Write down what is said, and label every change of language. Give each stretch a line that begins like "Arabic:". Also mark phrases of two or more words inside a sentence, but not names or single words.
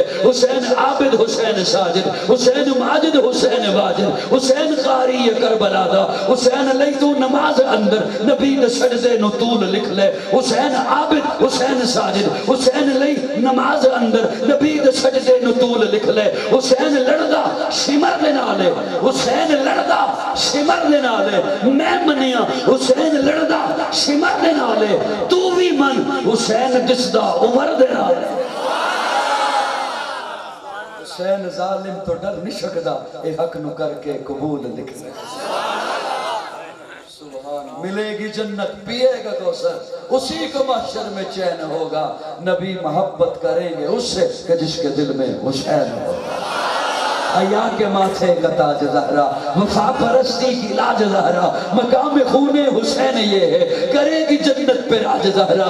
Punjabi: حسین عابد، حسین ساجد، حسین ماجد، حسین واجد، حسین قاری کربلا دا، حسین لئی تو نماز اندر نبی نے سجدے نو طول لکھ لے۔ حسین عابد، حسین ساجد، حسین لئی نماز اندر نبی نے سجدے نو طول لکھ لے۔ حسین لڑدا شمر دے نالے، حسین لڑدا شمر دے نالے، میں منیا حسین لڑدا شمر دے نالے، تو بھی من حسین دسدا عمر دے نالے۔ حسین ظالم تو ڈر نہیں سکدا، اے حق نو کر کے قبول لکھ لے۔
Urdu: ملے گی جنت، پیے گا کوثر، اسی کو محشر میں چین ہوگا۔ نبی محبت کریں گے اس سے کہ جس کے دل میں حسین ہوگا۔ حیا کے ماتھے کا تاج زہرا، وفا پرستی کی لاج زہرا، مقام خون حسین یہ ہے، کرے گی جنت پہ راج زہرا۔